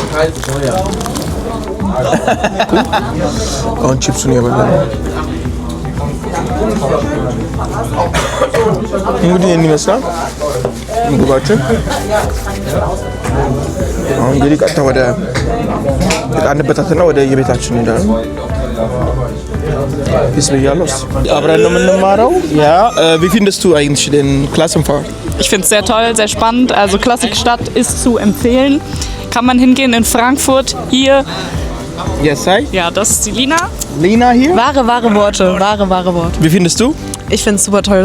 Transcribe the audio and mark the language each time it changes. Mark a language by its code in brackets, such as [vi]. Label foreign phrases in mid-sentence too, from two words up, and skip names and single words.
[am] አሁን ቺፕሱን የበላን እንግዲህ ይህን ይመስላል ምግባችን። አሁን እንግዲህ ቀጥታ ወደ ቃንበታትና ወደ የቤታችን እንሄዳለን። ቢስ ብያለሁ። አብረን ነው የምንማረው። [de] Ja, wie findest du eigentlich den Klassenfahrt? Ich finde es sehr toll, sehr spannend. Also Klassikstadt ist zu empfehlen. Kann man hingehen in Frankfurt. Hier. [en] Yes, hi. [de] Ja, das ist die Lina. Lina hier. Wahre Worte. Wie findest du? Ich finde es super toll.